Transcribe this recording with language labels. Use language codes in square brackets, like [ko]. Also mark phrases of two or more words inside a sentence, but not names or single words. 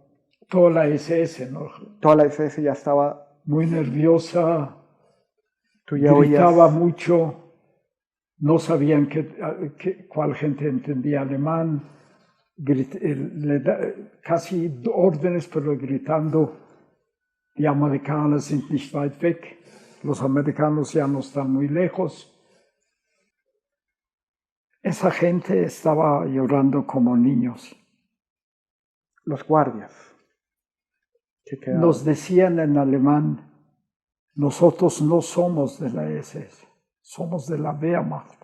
[es] Toda la SS, ¿no? Toda la SS ya estaba... Muy nerviosa, Tú ya gritaba oías... mucho, no sabían cuál gente entendía alemán, casi órdenes, pero gritando, [de] die Amerikaner sind nicht weit weg, [es] los americanos ya no están muy lejos. Esa gente estaba llorando como niños. Los guardias. Nos decían en alemán, nosotros no somos de la SS, somos de la Wehrmacht.